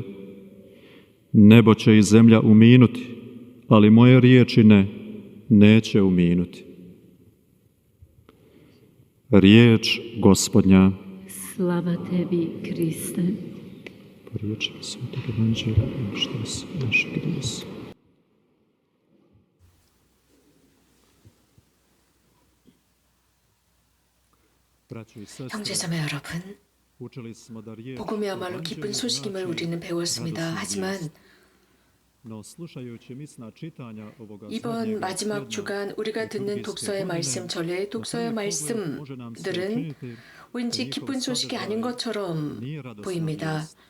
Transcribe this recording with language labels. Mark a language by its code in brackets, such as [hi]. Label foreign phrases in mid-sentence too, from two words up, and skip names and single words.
[hr] Nebo će i zemlja uminuti, ali moje riječi neće uminuti. Riječ Gospodnja. Slava tebi, Kriste. Po riječi Svetog Evanđelja što naš grijesi. [ko] 형제자매 여러분, 복음이야말로 기쁜 소식임을 우리는 배웠습니다. 하지만 이번 마지막 주간 우리가 듣는 독서의 말씀, 전례의 독서의 말씀들은 왠지 기쁜 소식이 아닌 것처럼 보입니다.